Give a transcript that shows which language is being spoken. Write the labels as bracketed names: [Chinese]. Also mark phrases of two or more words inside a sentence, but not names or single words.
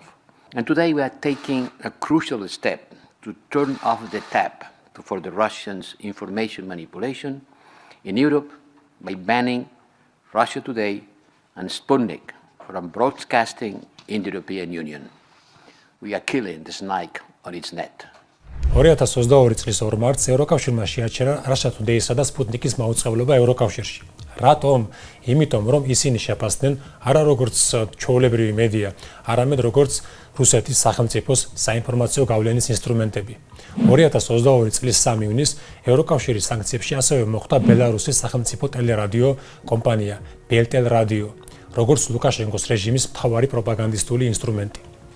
[English] And today we are taking a crucial step to turn off the tap for the Russians' information manipulation in Europe by banning Russia Today and Sputnik from broadcasting in the European Union. We are killing the snake on its net. [Georgian] 2022 წლის 2 მარტს ევროკავშირმა შეაჩერა Russia Today-სა და Sputnik-ის მაუწყებლობა ევროკავშირში. რატომ? იმიტომ, რომ ისინი შეფასდნენ არა როგორც ჩვეულებრივი მედია, არამედ როგორც რუსეთის სახელმწიფოს საინფორმაციო გავლენის ინსტრუმენტები. 2022 წლის 3 ივნისს ევროკავშირის სანქციებში ასევე მოხვდა ბელარუსის სახელმწიფო ტელერადიო კომპანია Beltel Radio, როგორც ლუკაშენკოს რეჟიმის მთავარი პროპაგანდისტული ინსტრუმენტი.